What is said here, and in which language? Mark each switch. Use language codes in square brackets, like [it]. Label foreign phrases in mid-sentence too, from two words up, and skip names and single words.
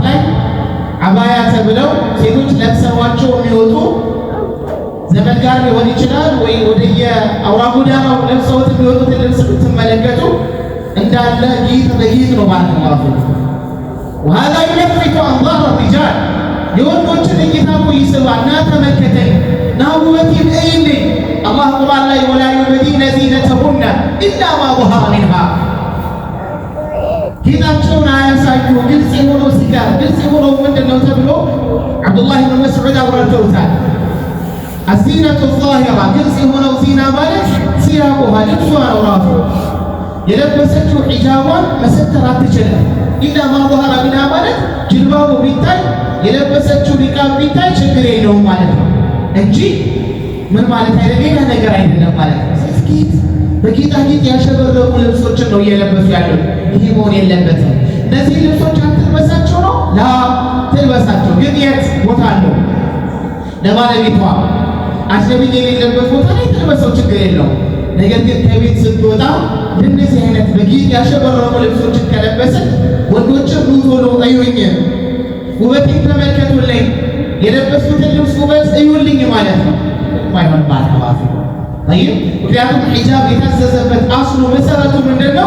[am] ላይ አባያ ተብለው ሴቶች ለብሰዋቸው የሚወጡ ዘመድ ጋር ሊሆን ይችላል ወይ ወደየ አውራ ጎዳናው ለብሰውት የሚወጡትን ልብስ ብትመለከቱ እንዳለ ጌጥ በጌጥ ነው ማለት ነው። [ar] وهذا يلفت أنظار الرجال፣ [am] የወንዶችን እይታ እኮ ይስባል። ና ተመልከተኝ፣ ና ውበቴን እይልኝ። አላህ ቁርአን ላይ [ar] ولا يبدين زينتهن إلا ما ظهر منها፣ [am] ጌጣቸውን አያሳዩ። ግልጽ የሆነው ሲጋር ግልጽ የሆነው ምንድን ነው ተብሎ አብዱላህ ብን መስዑድ አብራርተውታል። [ar] الزينة الظاهرة፣ [am] ግልጽ የሆነው ዚና ማለት ሲያቆሃ ልብሷ ነው ራሱ የለበሰችው ሒጃቧን መሰተር አትችልም። [ar] إلا ما ظهر منها [am] ማለት ጅልባቡ ቢታይ የለበሰችው ኒቃብ ቢታይ ችግር የለውም ማለት ነው እንጂ ምን ማለት አይደለም፣ ሌላ ነገር አይደለም ማለት ነው። ጌጥ በጌጣጌጥ ያሸበረቁ ልብሶችን ነው እየለበሱ ያለው። ይሄ መሆን የለበትም። እነዚህ ልብሶች አትልበሳቸው ነው ላ ትልበሳቸው፣ ግን የት ቦታ አለው ለባለቤቷ አጅነቢይ የሌለበት ቦታ ላይ ትልበሰው፣ ችግር የለውም። ነገር ግን ከቤት ስትወጣ እንደዚህ አይነት በጌጥ ያሸበረቁ ልብሶችን ከለበስን ወንዶችም ኑ ቶሎ እዩኝ፣ ውበቴን ተመልከቱልኝ፣ የለበስኩትን ልብስ ውበት እዩልኝ ማለት ነው። ማይሆን ባለባቱ አይም። ምክንያቱም ሒጃብ የታዘዘበት አስሉ መሰረቱ ምንድን ነው?